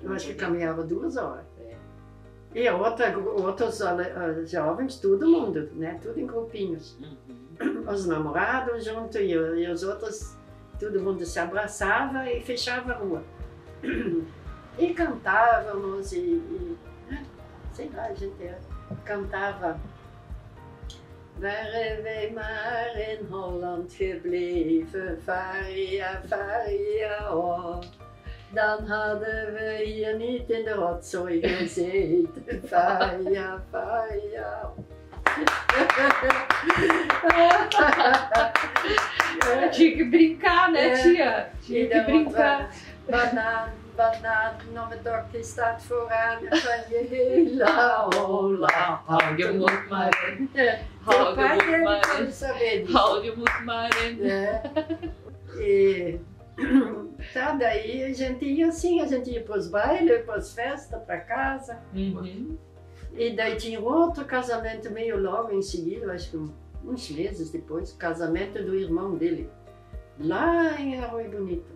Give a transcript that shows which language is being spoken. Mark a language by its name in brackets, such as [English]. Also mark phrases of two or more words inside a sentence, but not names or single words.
[Portuguese] Eu acho que caminhava 2 horas. E outros jovens, todo mundo, né? Tudo em grupinhos. Os namorados junto e os outros, todo mundo se abraçava e fechava a rua. E cantávamos sei lá, a gente cantava. [Dutch] Waren wij maar in Holland gebleven, Faria, Faria, oh. Dan hadden we hier niet in de rotzooi gezeten, Faria, Faria. [Portuguese] Tinha que brincar, né, tia? Tinha que brincar. [Dutch] Banaan, nog een dokje staat vooraan van je hele Holland. Hou je moed maar in. Hou je moed maar in. [Portuguese] E tá, daí a gente ia assim, a gente ia para os bailes, para as festas, para casa. E daí tinha outro casamento meio logo em seguida, acho que uns meses depois, casamento do irmão dele, lá em Arroio Bonito.